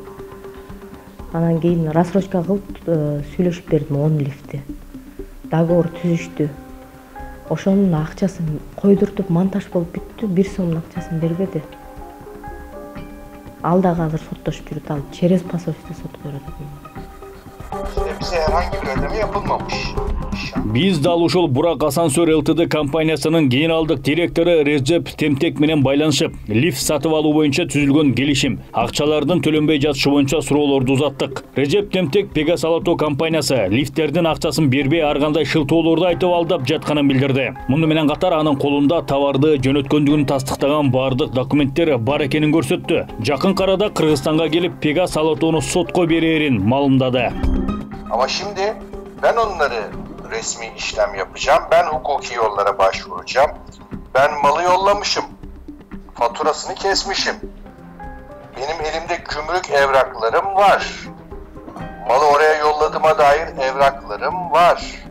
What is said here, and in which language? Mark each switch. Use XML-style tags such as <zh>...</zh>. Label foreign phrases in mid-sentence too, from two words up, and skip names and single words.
<ky>Анан кийин рассрочка кылып сүйлөшүп бердим 10 лифти. Договор түзүштү. Ошонун акчасын койдуртуп монтаж болуп бүттү, 1 сомдун акчасын бербеди. Ал дагы азыр соттошуп жүрүп, ал</ky> <ru>через посольство</ru> <ky>сотко берет.</ky> <tr>Bize herhangi bir ödeme yapılmamış.</tr> <ky>Биз дал ушул Бурак Асансер ЛТД компаниясынын генералдык директору Режеп Темтек менен байланышып, лифт сатып алуу боюнча түзүлгөн келишим, акчалардын төлөнбөй жатышы боюнча суроолорду узаттык. Режеп Темтек Пегас Алато компаниясы лифттердин акчасын бербей ар кандай шылтоолорду айтып алдап жатканын билдирди. Муну менен катар анын колунда товарды жөнөткөндүгүн тастыктаган бардык документтер бар экенин көрсөттү. Жакын арада Кыргызстанга келип Пегас Алатону сотко берерин маалымдады.</ky> <tr>Ama şimdi ben onları resmi işlem yapacağım. Ben hukuki yollara başvuracağım. Ben malı yollamışım. Faturasını kesmişim. Benim elimde gümrük evraklarım var. Malı oraya yolladığıma dair evraklarım var.</tr>